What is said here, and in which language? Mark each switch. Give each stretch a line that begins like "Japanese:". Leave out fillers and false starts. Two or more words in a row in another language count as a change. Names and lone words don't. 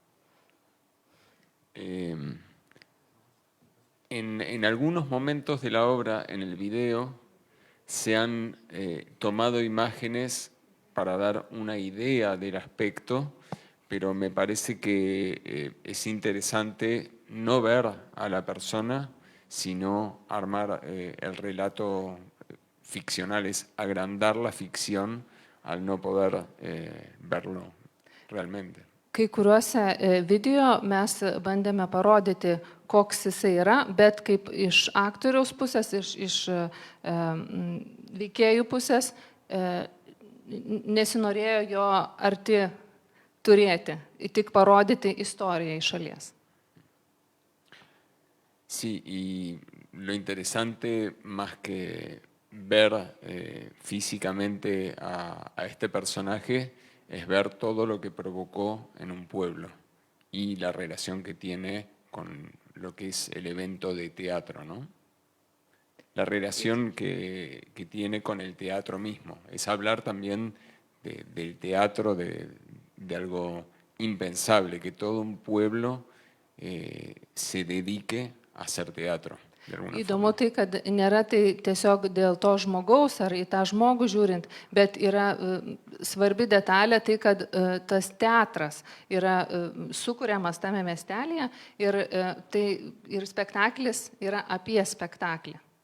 Spanish: En algunos momentos de la obra, en el video, se han tomado imágenes para dar una idea del aspecto, pero me parece que es interesante no ver a la persona, sino armar el relato ficcional, es agrandar la ficción al no poder verlo realmente.
Lithuanian: Kai kuriuose video mes bandėme parodyti, koks jisai yra, bet kaip iš aktoriaus pusės, iš veikėjų pusės nesinorėjo jo arti turėti, tik parodyti istoriją iš šalies.
Spanish: Sí, y lo interesante, más que ver físicamente a este personaje, es ver todo lo que provocó en un pueblo y la relación que tiene con lo que es el evento de teatro, ¿no? La relación que tiene con el teatro mismo. Es hablar también del teatro, de algo impensable, que todo un pueblo se dedique a hacer teatro.
Lithuanian: Įdomu tai, kad nėra tai tiesiog dėl to žmogaus ar į tą žmogų žiūrint, bet yra svarbi detalė tai, kad tas teatras yra sukuriamas tame miestelėje ir spektaklis yra apie spektaklį.